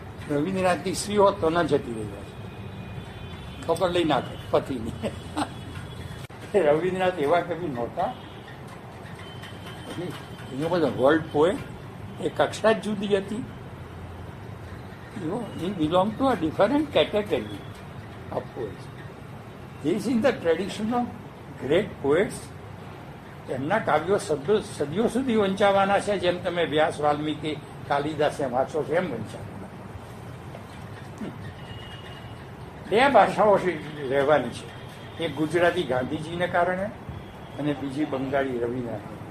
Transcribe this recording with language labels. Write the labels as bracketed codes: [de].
[gu] રવિન્દ્રનાથની સ્ત્રી હોત તો ન જતી રહી, ખબર લઈ નાખે પતિની. રવિન્દ્રનાથ એવા કવિ નહોતા. એનો બધો વર્લ્ડ પોએટ, એ કક્ષા જ જુદી હતી. [en] he belonged to a different category of poets. He is in the tradition of great poets. [gu] એમના કાવ્યો સદીઓ સુધી વંચાવાના છે. જેમ તમે વ્યાસ, વાલ્મીકી, કાલિદાસ વાંચો છો એમ વંચાવાના. 2 ભાષાઓ રહેવાની છે. એક ગુજરાતી ગાંધીજીને કારણે અને બીજી બંગાળી રવિન્દ્રનાથ.